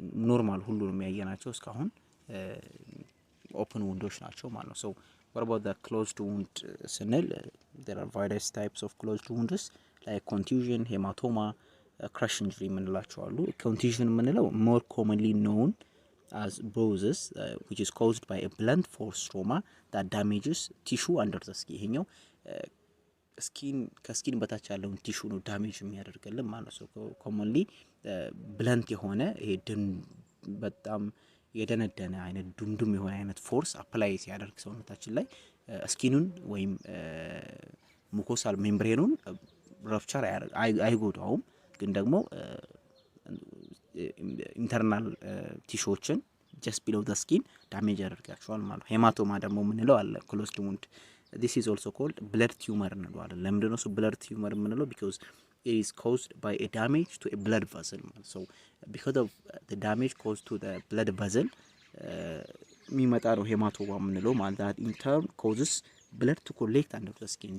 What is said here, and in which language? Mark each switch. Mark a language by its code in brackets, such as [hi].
[am] ኖርማል ሁሉንም ያየናቸው እስካሁን [en] open wounds ናቸው ማለት ነው። so what about the closed wound ስንል there are various types of closed wounds like contusion, hematoma, crush injury የምንላቸው አሉ። contusion የምንለው more commonly known as bruises which is caused by a blunt force trauma that damages tissue under the skin. [am] ይሄኛው ስኪን ከስኪን በታች ያለውን ቲሹ ነው ዳሜጅ የሚያደርግልን ማለት ነው። commonly blunt የሆነ ይሄ በጣም የደነደነ አይነት ዱምዱም የሆነ አይነት ፎርስ አፕላይ ሲያደርግ ሰውነታችን ላይ ስኪኑን ወይም ሙኮሳል ሜምብሬኑን ራፕቸር አይጎዳውም ግን ደግሞ ኢንተርናል ቲሹዎችን [en] just below the skin [am] ዳሜጅ ያደርጋቸዋል ማለት ነው። ሄማቶማ ደግሞ ምንለው አለ closed wound. [en] this is also called blood tumor እንለዋለን። [am] ለምንድነው እሱ blood tumor ምንለው? [en] because it is caused by a damage to a blood vessel. so because of the damage caused to the blood vessel [am] የሚመጣ ነው ሄማቶማ ምንለው ማለት [en] that in turn causes blood to collect under the skin.